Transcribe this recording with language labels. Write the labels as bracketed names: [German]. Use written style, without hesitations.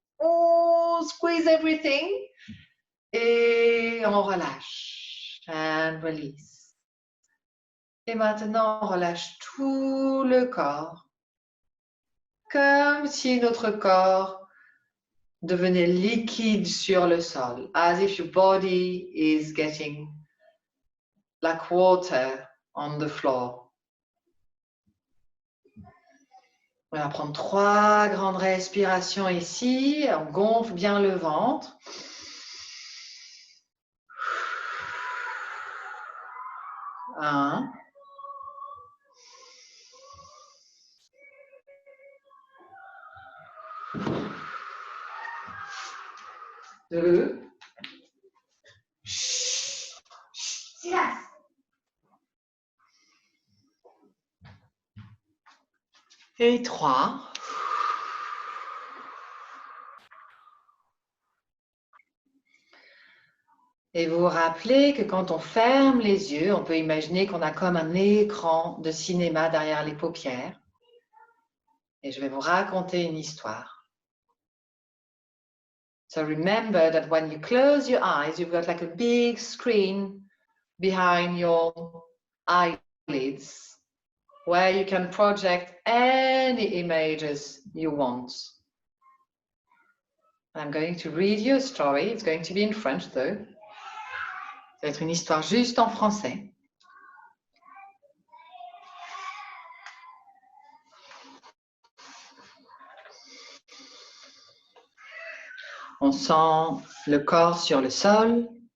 [French] On [English] squeeze everything. [French] Et on relâche. [English] And release. [French] Et maintenant, on relâche tout le corps. Comme si notre corps devenait liquide sur le sol. [English] As if your body is getting like water on the floor. [French] On va prendre 3 grandes respirations ici. On gonfle bien le ventre. Un. 2. Chut, chut, silence. Et 3. Et vous vous rappelez que quand on ferme les yeux, on peut imaginer qu'on a comme un écran de cinéma derrière les paupières. Et je vais vous raconter une histoire. [English] So remember that when you close your eyes, you've got like a big screen behind your eyelids where you can project any images you want. I'm going to read you a story. It's going to be in French though. [French] Ça va être une histoire juste en français. On sent le corps sur le sol.